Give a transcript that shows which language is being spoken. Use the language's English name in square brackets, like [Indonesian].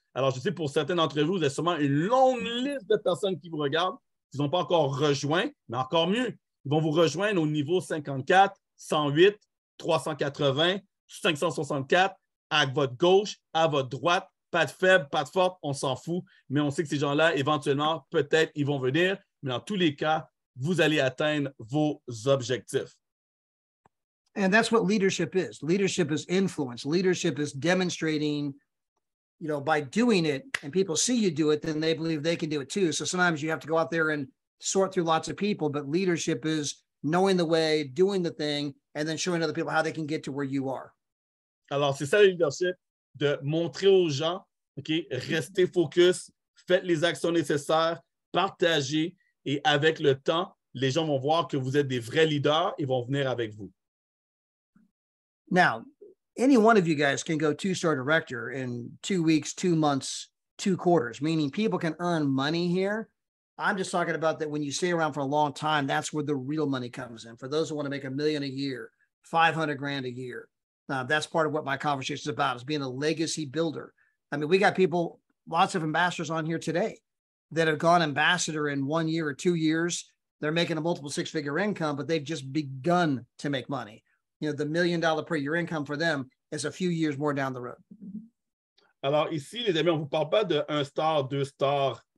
[French] Alors, je sais, pour certains d'entre vous, vous avez sûrement une longue liste de personnes qui vous regardent, qui n'ont pas encore rejoint, mais encore mieux, ils vont vous rejoindre au niveau 54, 108, 380, 564, à votre gauche, à votre droite, pas de faible, pas de forte, on s'en fout, mais on sait que ces gens-là, éventuellement, peut-être, ils vont venir, mais dans tous les cas, vous allez atteindre vos objectifs. [English] And that's what leadership is. Leadership is influence. Leadership is demonstrating, you know, by doing it and people see you do it, then they believe they can do it too. So sometimes you have to go out there and sort through lots of people, but leadership is knowing the way, doing the thing, and then showing other people how they can get to where you are. [French] Alors, c'est ça le leadership, de montrer aux gens, OK, restez focus, faites les actions nécessaires, partagez, et avec le temps, les gens vont voir que vous êtes des vrais leaders et vont venir avec vous. [English] Now, any one of you guys can go 2-star director in 2 weeks, 2 months, 2 quarters, meaning people can earn money here. I'm just talking about that when you stay around for a long time, that's where the real money comes in. For those who want to make $1 million a year, $500,000 a year. That's part of what my conversation is about, is being a legacy builder. I mean, we got people, lots of ambassadors on here today that have gone ambassador in 1 year or 2 years. They're making a multiple 6-figure income, but they've just begun to make money. You know, the $1 million per year income for them is a few years more down the road. [French] Alors ici, les amis, on ne vous parle pas de 1 star, 2 stars.